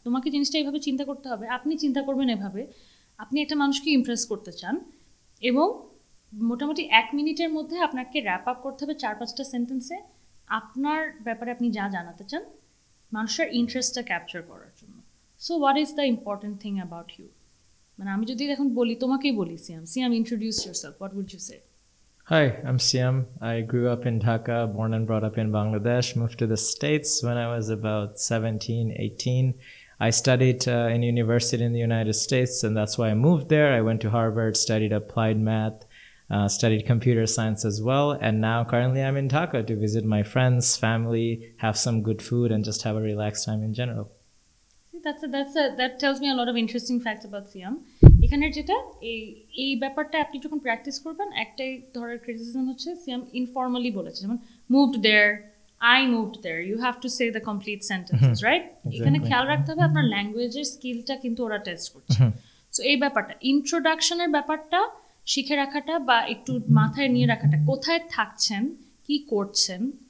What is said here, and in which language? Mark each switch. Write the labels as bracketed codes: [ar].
[bn] তোমাকে জিনিসটা এইভাবে চিন্তা করতে হবে, আপনি চিন্তা করবেন এভাবে, আপনি একটা মানুষকে ইমপ্রেস করতে চান এবং মোটামুটি 1 মিনিটের মধ্যে আপনাকে র্যাপ আপ করতে হবে 4-5টা সেন্টেন্সে আপনার ব্যাপারে আপনি যা জানাতে চান, মানুষের ইন্টারেস্টটা ক্যাপচার করার জন্য। [en] So what is the important thing about you? [bn] মানে আমি যদি এখন বলি, তোমাকেই বলি [en] Siam introduce yourself, what would you say? Hi, I'm Siam. I grew up in Dhaka, born and brought up in Bangladesh, moved to the States when I was about 17, 18. I studied in university in the United States, and that's why I moved there. I went to Harvard, studied applied math, studied computer science as well, and now currently I'm in Dhaka to visit my friends, family, have some good food, and just have a relaxed time in general. That tells me a lot of interesting facts about Siam. [bn] এখানের যেটা এই ব্যাপারটা আপনি যখন practice করবেন, একটাই ধরনের criticism হচ্ছে সিয়াম ইনফর্মালি বলেছে, যেমন moved there, [en] I moved there, you have to say the complete sentences, right? [bn] এখানে খেয়াল রাখতে হবে আপনার ল্যাঙ্গুয়েজের স্কিলটা কিন্তু ওরা টেস্ট করছে। সো এই ব্যাপারটা ইন্ট্রোডাকশনের ব্যাপারটা শিখে রাখাটা বা একটু মাথায় নিয়ে রাখাটা, কোথায় থাকছেন, কি করছেন।